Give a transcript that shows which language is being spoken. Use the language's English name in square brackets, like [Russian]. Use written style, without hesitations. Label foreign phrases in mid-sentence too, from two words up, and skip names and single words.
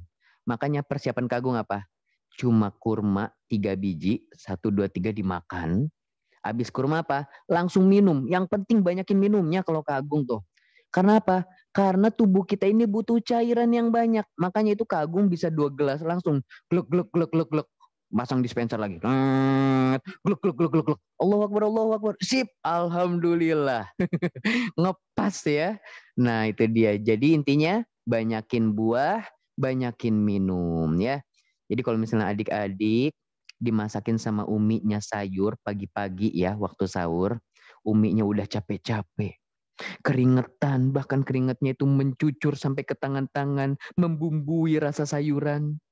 [Indonesian] Makanya persiapan Kak Agung apa? Cuma kurma 3 biji, 1, 2, 3 dimakan. Habis kurma apa? Langsung minum. Yang penting banyakin minumnya kalau Kak Agung tuh. Karena apa? Karena tubuh kita ini butuh cairan yang banyak. Makanya itu Kak Agung bisa 2 gelas langsung gluk gluk gluk gluk gluk. Pasang dispenser lagi. Gluk gluk gluk gluk gluk. [Arabic] الله أكبر، الله أكبر. [Indonesian] Sip, alhamdulillah. Ngepas ya. Nah, itu dia. Jadi intinya banyakin buah, banyakin minum ya. Jadi kalau misalnya adik-adik dimasakin sama uminya sayur pagi-pagi ya waktu sahur, uminya udah capek-capek, keringetan, bahkan keringatnya itu mencucur sampai ke tangan-tangan, membumbui rasa sayuran.